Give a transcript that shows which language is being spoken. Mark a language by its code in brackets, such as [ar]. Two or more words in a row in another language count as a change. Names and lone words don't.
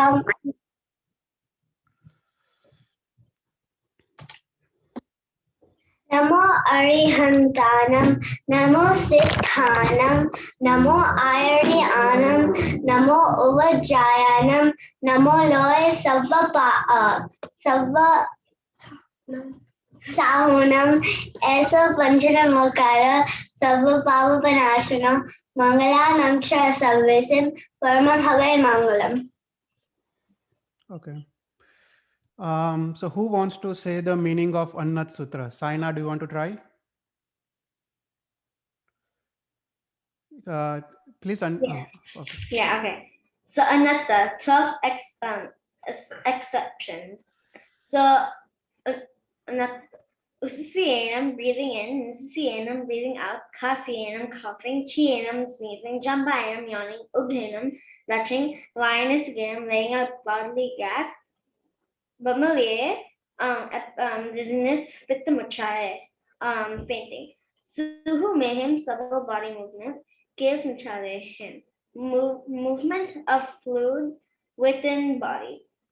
[pra] Namo Arihantanam, Namo Siddhanam, Namo Ayaryanam, Namo Uvajayanam, Namo Loe Savva Sahunam, Esa Panchanamakara, Savva Pavapanashanam, Mangalanam Cha Sarvesim, Paramam Havai Mangalam. [en] Okay. So who wants to say the meaning of Annat Sutra? Saina, do you want to try? Please. Okay. Yeah, okay. So Anatta, 12 exceptions. So Usiyanam, breathing in, Nisiyanam, breathing out, Kasiyanam, coughing, Chiyanam, sneezing, Jambayanam, yawning, Ubhinam, retching, Vayanasiganam, laying out bodily gas, Bamalaye, dizziness, Pittamuchaya, fainting. Suhu Mehem, several body movements, Kales Muchalation, movement of fluids within body.